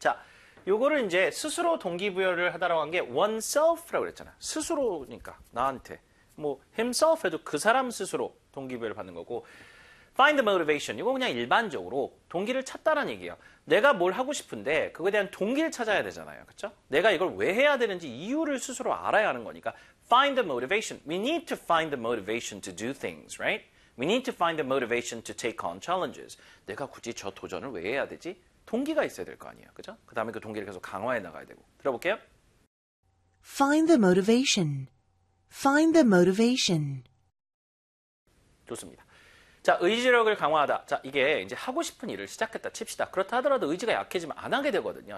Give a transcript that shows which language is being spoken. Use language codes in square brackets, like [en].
[ko] 자, 요거를 이제 스스로 동기부여를 하다라고 한게 oneself라고 그랬잖아요. 스스로니까 나한테. 뭐 himself 해도 그 사람 스스로 동기부여를 받는 거고 [en] find the motivation [ko] 이거 그냥 일반적으로 동기를 찾다라는 얘기예요. 내가 뭘 하고 싶은데 그거에 대한 동기를 찾아야 되잖아요. 그렇죠? 내가 이걸 왜 해야 되는지 이유를 스스로 알아야 하는 거니까 [en] find the motivation. We need to find the motivation to do things, right? We need to find the motivation to take on challenges. [ko] 내가 굳이 저 도전을 왜 해야 되지? 동기가 있어야 될거 아니에요. 그죠? 그 다음에 그 동기를 계속 강화해 나가야 되고. 들어볼게요. [en] Find the motivation. Find the motivation. [ko] 좋습니다. 자, 의지력을 강화하다. 자, 이게 이제 하고 싶은 일을 시작했다 칩시다. 그렇다 하더라도 의지가 약해지면 안 하게 되거든요.